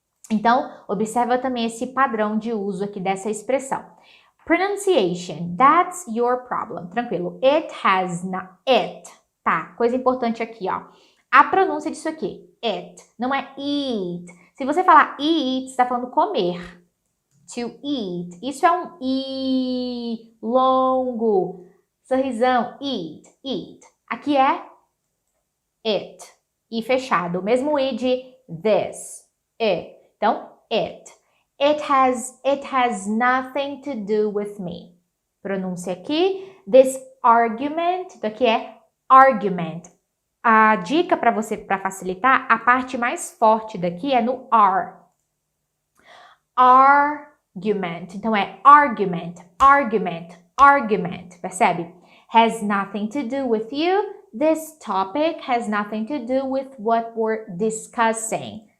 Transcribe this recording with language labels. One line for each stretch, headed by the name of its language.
Portuguese: Então, observa também esse padrão de uso aqui dessa expressão.
English: Pronunciation, that's your problem.
Portuguese: Tranquilo.
English: It has not, it,
Portuguese: tá? Coisa importante aqui, ó. A pronúncia disso aqui, it, não é eat. Se você falar eat, você está falando comer.
English: To eat.
Portuguese: Isso é um i longo. Sorrisão, eat, eat. Aqui é it. I fechado. O mesmo i de this.
English: It. Então, it. It has nothing to do with me.
Portuguese: Pronúncia aqui.
English: This argument.
Portuguese: Então, aqui é argument. A dica para você, para facilitar, a parte mais forte daqui é no R. Argument. Então, é argument, argument, argument. Percebe?
English: Has nothing to do with you. This topic has nothing to do with what we're discussing.